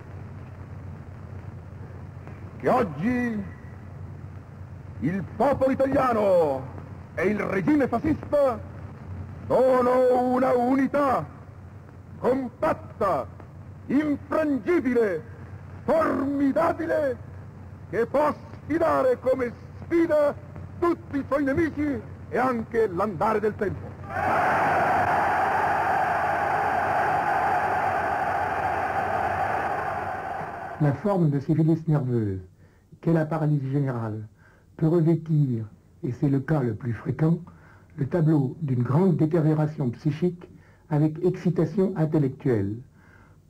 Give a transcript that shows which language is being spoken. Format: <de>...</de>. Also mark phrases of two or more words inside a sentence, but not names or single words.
<it>che oggi il popolo italiano e il regime fascista sono una unità compatta, infrangibile, formidabile, che può sfidare come sfida tutti i suoi nemici e anche l'andare del tempo.</it> <fr>La forme de syphilis nerveuse, qu'est la paralysie générale, peut revêtir, et c'est le cas le plus fréquent, le tableau d'une grande détérioration psychique avec excitation intellectuelle.</fr>